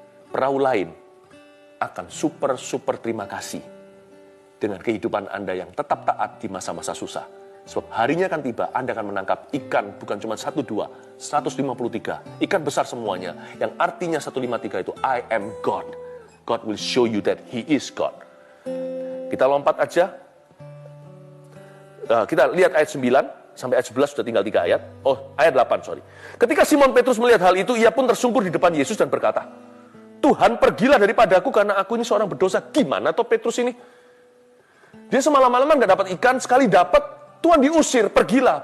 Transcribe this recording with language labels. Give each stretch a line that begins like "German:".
Indonesian: Perahu lain akan super terima kasih dengan kehidupan Anda yang tetap taat di masa-masa susah. Sebab harinya akan tiba, Anda akan menangkap ikan bukan cuma 1, 2, 153. Ikan besar semuanya, yang artinya 153 itu,
English: I am God. God will show you that He is God.
Indonesian: Kita lompat aja. Kita lihat ayat 9, sampai ayat 11 sudah tinggal 3 ayat. Oh, ayat 8, sorry. Ketika Simon Petrus melihat hal itu, ia pun tersungkur di depan Yesus dan berkata, Tuhan pergilah daripadaku karena aku ini seorang berdosa. Gimana toh Petrus ini? Dia semalam-malaman gak dapat ikan, sekali dapat, Tuhan diusir, pergilah.